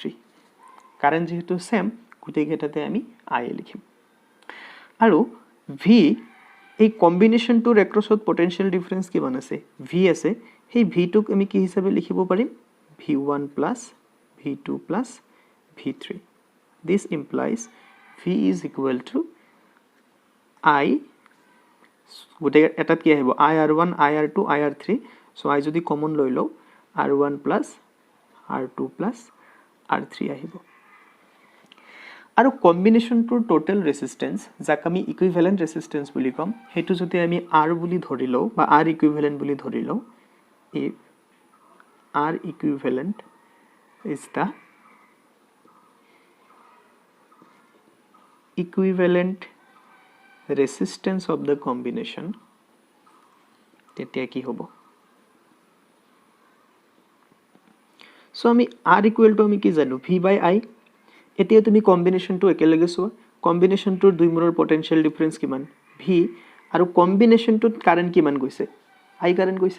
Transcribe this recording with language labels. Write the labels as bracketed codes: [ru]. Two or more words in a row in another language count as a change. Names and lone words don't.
[as] কাৰেণ্ট যিহেতু সেম, গোটেইকেইটাতে আমি I লিখিম। আৰু V এই কম্বিনেশ্যনটোৰ এক্ৰছত [en] potential difference [as] কিমান আছে, V আছে। সেই ভিটোক আমি কি হিচাপে লিখিব পাৰিম, V1 প্লাছ V2 প্লাছ V3। [en] This implies V is equal to I, [as] গোটেই এটাত কি আহিব, IR1, IR2, IR3। চ' I যদি কমন লৈ লওঁ, R1 প্লাছ R2 প্লাছ R3 আহিব। আৰু কম্বিনেশ্যনটোৰ [en] total resistance, [as] যাক আমি [en] equivalent resistance [as] বুলি ক'ম, সেইটো যদি আমি R বুলি ধৰি লওঁ বা R ইকুইভেলেণ্ট বুলি ধৰি লওঁ, [en] if R equivalent is the equivalent resistance of the combination, [as] তেতিয়া কি হ'ব। সো আমি R [en] equal to [as] আমি কি জানো, V বাই I। এতিয়া তুমি কম্বিনেশ্যনটো একেলগে চোৱা, কম্বিনেশ্যনটোৰ দুইমূৰৰ [en] potential difference [as] কিমান, V, আৰু কম্বিনেশ্যনটোত কাৰেণ্ট কিমান গৈছে, I কাৰেণ্ট গৈছে।